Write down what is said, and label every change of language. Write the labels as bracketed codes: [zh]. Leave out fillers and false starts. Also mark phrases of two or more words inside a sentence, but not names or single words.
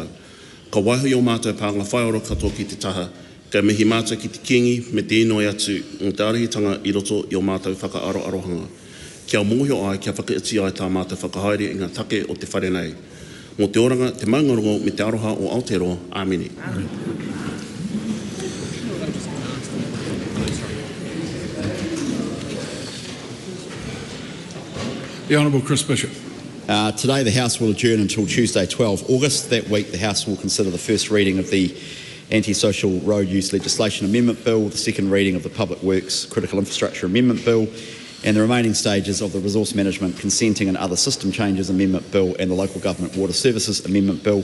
[mi] Ka waiho i o mātou pānga whaioro katoa ki te taha, ka mihi mātou ki te kiengi me te inoi atu o te arihitanga i roto i o mātou whakaaroarohanga. Kia mōhio ai kia whakaiti ai tā mātou whakahaere i ngā take o te whare nei. Mō te oranga, te maungarongo me te aroha o Aotearoa. Āmini. [en] The Honourable Chris Bishop. Today the House will adjourn until Tuesday 12 August. That week the House will consider the first reading of the Anti-Social Road Use Legislation Amendment Bill, the second reading of the Public Works Critical Infrastructure Amendment Bill, and the remaining stages of the Resource Management Consenting and Other System Changes Amendment Bill and the Local Government Water Services Amendment Bill.